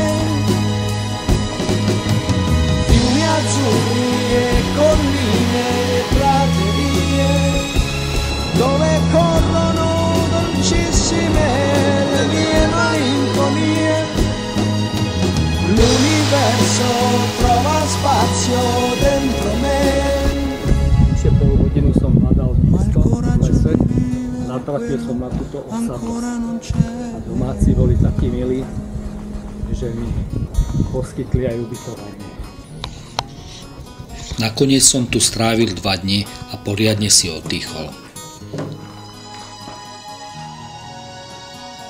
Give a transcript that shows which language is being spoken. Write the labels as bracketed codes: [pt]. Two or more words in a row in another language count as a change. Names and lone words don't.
[it] Fiumi azzurri e colline e praterie, dove corrono dolcissime le mie malinconie. L'universo trova spazio dentro me. [sk] Ešte pol hodinu som hľadal místo v lese. Natrafil som na túto osadu a domáci boli takí milí, že mi poskytli aj ubytovanie. Nakoniec som tu strávil 2 dni a poriadne si oddychol.